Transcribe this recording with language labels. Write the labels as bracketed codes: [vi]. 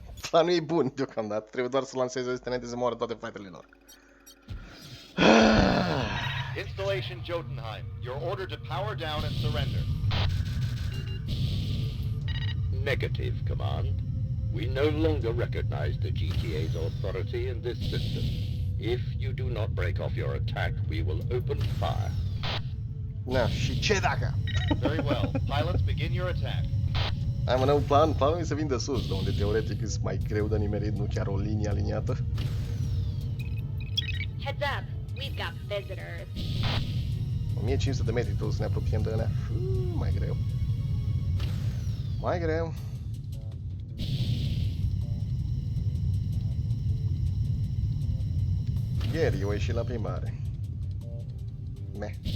[ro] Planul e bun deocamdată. Trebuie doar să lansez ăsta înainte să moară toate fightele lor. [en] Installation Jotunheim. You're ordered to power down and surrender. Negative, Command. We no longer recognize the GTA's authority in this system. If you do not break off your attack, we will open fire. [ro] Na, și ce dacă? [en] Very well. Pilots, begin your attack. [ro] Am un nou plan. Planul e să vin de sus, de unde teoretic e mai greu de nimerit, nu chiar o linie aliniată. [en] Heads up, we've got visitors. [ro] 1500 de metri, trebuie să ne apropiem de alea. Mai greu. Mai greu. Ieri eu ieșit la plimbare. Meh.